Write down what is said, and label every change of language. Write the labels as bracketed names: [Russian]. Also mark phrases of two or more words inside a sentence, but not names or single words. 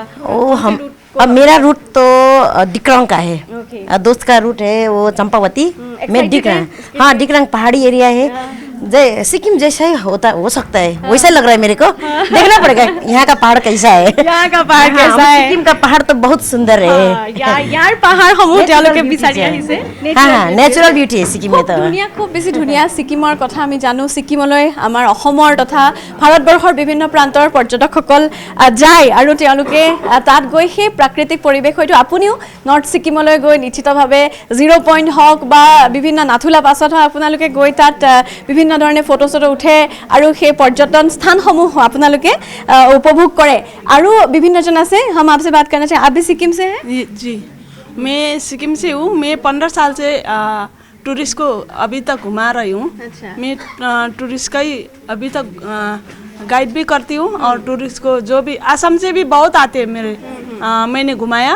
[Hindi] ओ हम अब मेरा रूट तो डिक्रंग का है, ओके। दोस्त का रूट है वो चंपावती। मैं excited डिक्रंग, है? हाँ डिक्रंग पहाड़ी एरिया है, सिक्किम जैसा ही होता हो सकता है, वैसा लग रहा है मेरे को। देखना पड़ेगा यहाँ का पहाड़ कैसा है। यहाँ का पहाड़ कैसा है? सिक्किम का पहाड़ तो बहुत सुंदर है। [Assamese] यार পাহাৰসমূহ তেওঁলোকে বিচাৰি আহিছে। [Hindi] हाँ, [English] natural beauty [Hindi] है सिक्किम में [Assamese] খুব [Hindi] तो। [Assamese] ধুনীয়া, খুব বেছি ধুনীয়া। ছিকিমৰ কথা আমি জানো, ছিকিমলৈ আমাৰ অসমৰ তথা ভাৰতবৰ্ষৰ বিভিন্ন প্ৰান্তৰ পৰ্যটকসকল যায় আৰু তেওঁলোকে তাত গৈ সেই প্ৰাকৃতিক পৰিৱেশ, হয়তো আপুনিও নৰ্থ ছিকিমলৈ গৈ নিশ্চিতভাৱে 0 পইণ্ট হওক বা বিভিন্ন নাথুলা পাছত হওক আপোনালোকে গৈ তাত বিভিন্ন ধৰণে ফটো চটো উঠে আৰু সেই পৰ্যটন স্থানসমূহ আপোনালোকে উপভোগ কৰে। আৰু বিভিন্নজন আছে। [Hindi] हम आपसे बात करना चाहें, आप भी सिक्किम से हैं? जी, मैं सिक्किम से हूँ। मैं 15 साल से टूरिस्ट को अभी तक घुमा रही हूँ। अच्छा। मैं टूरिस्ट का ही अभी तक गाइड भी करती हूँ, और टूरिस्ट को जो भी असम से भी बहुत आते हैं मेरे, मैंने घुमाया।